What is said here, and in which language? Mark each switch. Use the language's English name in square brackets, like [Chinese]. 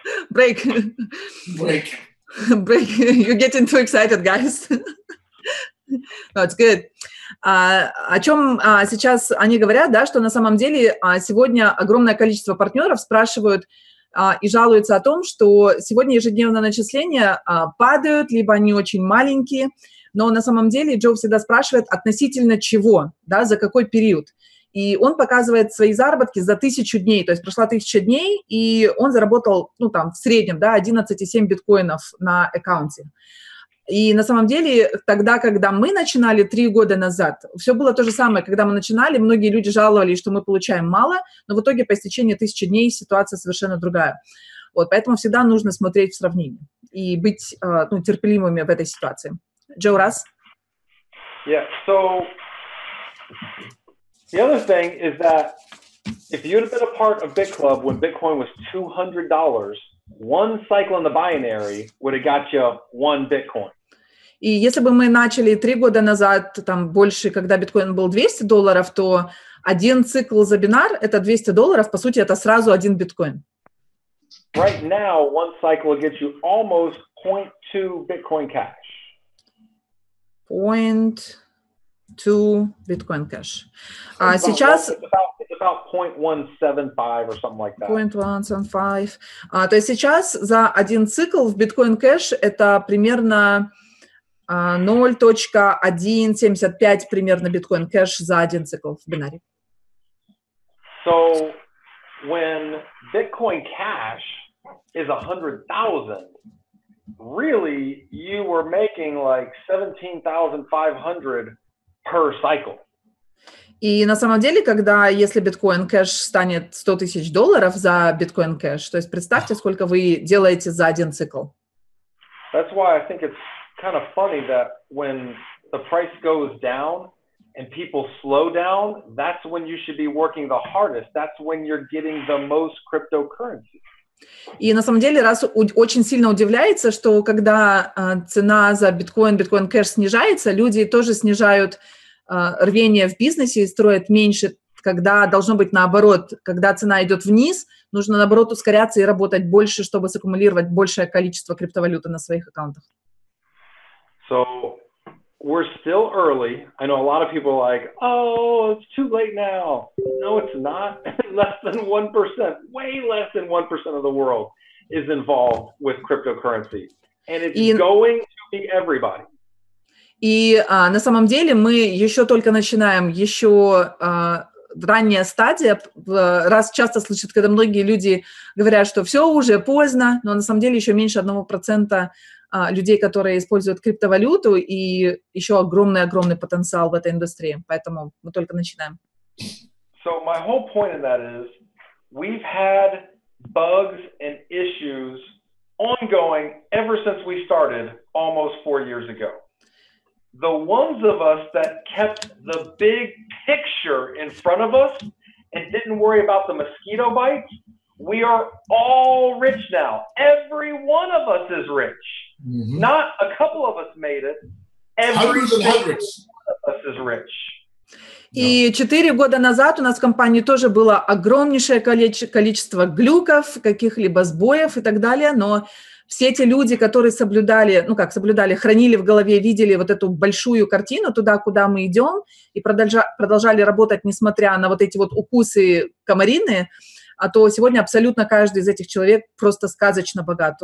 [English] Break. You're getting too excited, guys. No, it's good. [Russian] О чем сейчас они говорят, да, что на самом деле сегодня огромное количество партнеров спрашивают и жалуются о том, что сегодня ежедневные начисления падают, либо они очень маленькие, но на самом деле Джо всегда спрашивает относительно чего, да, за какой период. И он показывает свои заработки за 1000 дней, то есть прошла 1000 дней, и он заработал, в среднем, да, 11,7 биткоинов на аккаунте. И на самом деле тогда, когда мы начинали 3 года назад, все было то же самое. Когда мы начинали, многие люди жаловались, что мы получаем мало, но в итоге по истечении 1000 дней ситуация совершенно другая. Вот, поэтому всегда нужно смотреть в сравнении и быть терпеливыми в этой ситуации. [English] Joe, Russ? Yeah, so the other thing is that if you'd have been a part of BitClub when Bitcoin was $200, one cycle in the binary would have got you 1 Bitcoin. [Russian] И если бы мы начали 3 года назад, там больше, когда биткоин был $200, то один цикл за бинар – это $200, по сути, это сразу 1 биткоин. [English] Right now, one cycle will get you almost 0.2 Bitcoin Cash. 0.2 Bitcoin Cash. [Russian] Сейчас... [English] It's about 0.175 or something like that. 0.175. [Russian] То есть сейчас за один цикл в Bitcoin Cash это примерно 0.175 примерно биткоин кэш за один цикл в бинаре. [English] So when Bitcoin Cash is 100,000, really you were making like 17,500 per cycle. [Russian] И на самом деле, если биткоин кэш станет $100 тысяч за биткоин кэш, то есть представьте, сколько вы делаете за один цикл. [English] That's why I think it's kind of funny that when the price goes down and people slow down, that's when you should be working the hardest. That's when you're getting the most cryptocurrency. [Russian] И на самом деле, раз очень сильно удивляется, что когда цена за биткоин кэш снижается, люди тоже снижают рвение в бизнесе и строят меньше, когда должно быть наоборот. Когда цена идет вниз, нужно наоборот ускоряться и работать больше, чтобы саккумулировать большее количество криптовалюты на своих аккаунтах. [English] So we're still early. I know a lot of people are like, oh, it's too late now. No, it's not. Less than 1%, way less than 1% of the world is involved with cryptocurrency. And it's going to be everybody. [Russian] И на самом деле мы еще только начинаем, еще ранняя стадия. Раз часто слышат, когда многие люди говорят, что все уже поздно, но на самом деле еще меньше 1% людей, которые используют криптовалюту, и еще огромный потенциал в этой индустрии. Поэтому мы только начинаем. [English] So my whole point in that is we've had bugs and issues ongoing ever since we started almost 4 years ago. The ones of us that kept the big picture in front of us and didn't worry about the mosquito bites, we are all rich now. Every one of us is rich. Mm-hmm. Not a couple of us made it. Every one of us is rich. [Russian] И 4 года назад у нас в компании тоже было огромнейшее количество глюков, каких-либо сбоев и так далее, но все те люди, которые соблюдали, хранили в голове, видели вот эту большую картину туда, куда мы идем, и продолжали работать, несмотря на вот эти вот укусы комариные, а то сегодня абсолютно каждый из этих человек просто сказочно богат.